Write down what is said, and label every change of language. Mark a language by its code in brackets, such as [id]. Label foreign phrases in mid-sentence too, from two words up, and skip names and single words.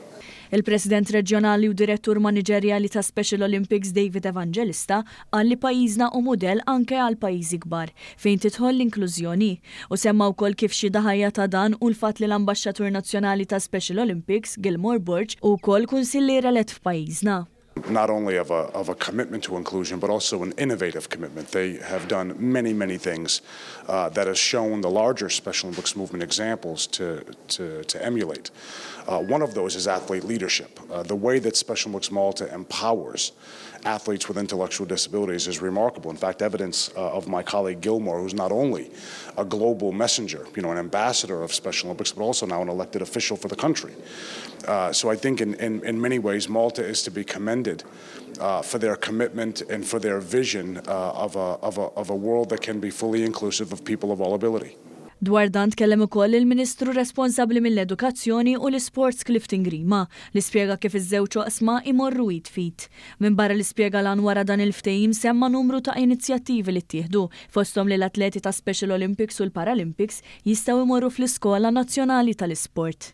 [mt] Il-President Reġjonali u Direttur Maniġerjali ta' Special Olympics David Evangelista qal li pajjiżna hu mudell anke għal pajjiżi kbar fejn tidħol l-inklużjoni u semma wkoll kif xi daħajja ta' dan u l-fatt li l-Ambaxxatur Nazzjonali ta' Special Olympics Gilmore Burge wkoll kunsillier elett f'pajjiżna. [en] Not only of a commitment to inclusion, but also an innovative commitment. They have done many things that has shown the larger Special Olympics movement examples to emulate. One of those is athlete leadership. The way that Special Olympics Malta empowers athletes with intellectual disabilities is remarkable. In fact, evidence of my colleague Gilmore, who's not only a global messenger, an ambassador of Special Olympics, but also now an elected official for the country. So I think in many ways, Malta is to be commended for their commitment and for their vision of a world that can be fully inclusive of people of all ability. [mt] Dwar dan tkellem ukoll il-Ministru responsabbli mill-Edukazzjoni u l-Sports Clifton Grima li spjega kif iż-żewġ oqsma imorru jitfit. Minn barra li spjega lan wara dan il-ftehim semma numru ta' inizjattivi li ttieħdu fosthom li l-atleti ta' Special Olympics u l-Paralympics jistgħu jmorru fl-Iskola Nazzjonali tal-Isport.